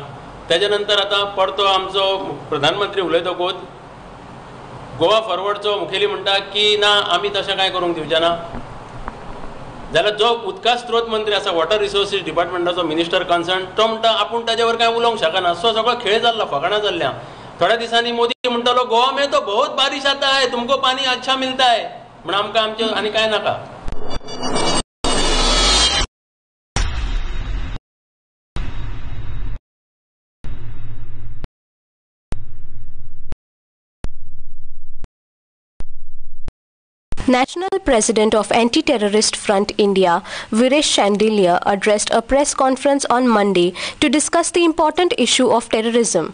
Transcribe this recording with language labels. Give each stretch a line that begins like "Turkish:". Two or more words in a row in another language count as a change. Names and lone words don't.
Konkani: तेज्या नंतर आतां परतो आमचो प्रधानमंत्री उलयतकूच गोवा फॉरवर्डचो मुखेली म्हणटा की ना आमी तशें कांय करूंक दिवचे ना. जाल्यार जो उदका स्त्रोत मंत्री आसा,
English: water resources department-cho minister concern,
Konkani: तो म्हणटा आपूण ताजे वर कांय उलोवंक शकना. सो सगळो खेळ जाल्लो, फकाणां जाल्ल्या. थोड्या दिसांनी मोदी म्हणटालो
Hindi: गोवा में तो बहुत बारिश आता है, तुमको पानी अच्छा मिलता है,
Konkani: म्हण आमकां आमचें आनी कांय नाका.
English: National President of Anti-Terrorist Front India, Viresh Shandilya, addressed a press conference on Monday to discuss the important issue of terrorism.